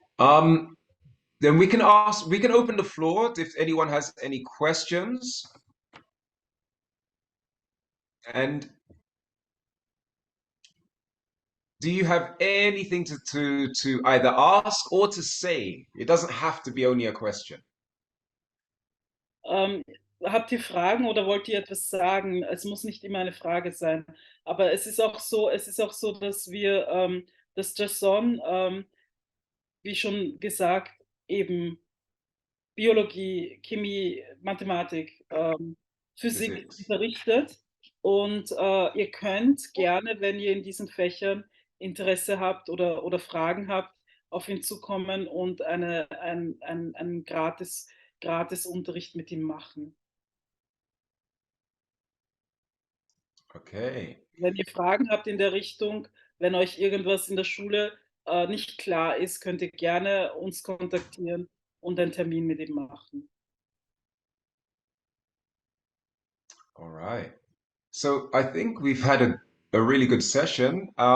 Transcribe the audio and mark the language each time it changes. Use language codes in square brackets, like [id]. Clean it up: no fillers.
[en] Then we can open the floor if anyone has any questions. And do you have anything to either ask or to say? It doesn't have to be only a question. [de] Habt ihr Fragen oder wollt ihr etwas sagen? Es muss nicht immer eine Frage sein. Aber es ist auch so, dass dass Jason, wie schon gesagt, eben Biologie, Chemie, Mathematik, Physik [en] Physics. [de] unterrichtet. Und ihr könnt gerne, wenn ihr in diesen Fächern Interesse habt oder Fragen habt, auf ihn zukommen und einen gratis Unterricht mit ihm machen. [en] Okay. [de] Wenn ihr Fragen habt in der Richtung, wenn euch irgendwas in der Schule nicht klar ist, könnt ihr gerne uns kontaktieren und einen Termin mit ihm machen. [en] All right. So I think we've had a really good session.